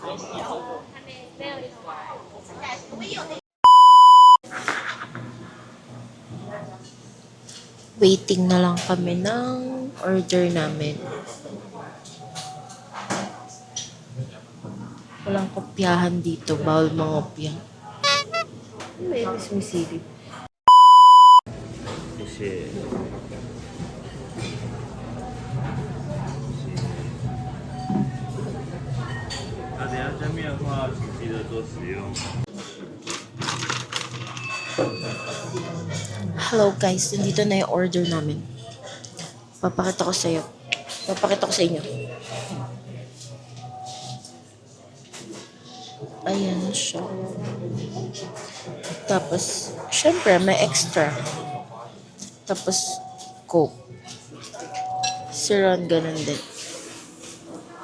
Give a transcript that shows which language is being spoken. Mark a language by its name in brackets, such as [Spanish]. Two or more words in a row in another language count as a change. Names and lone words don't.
[Filipino] Waiting na lang kami ng order namin. Walang kopyahan dito. Bawal mangopya. May sumisilip. [Chinese] 谢谢。那等一下下面的话，请记得多使用。 [English] Hello guys, [Filipino] nandito na yung order namin. Papakita ko sa'yo. Papakita ko sa inyo. Ayan siya. Tapos, syempre, may extra. Tapos, Coke. Si Ron, ganun din.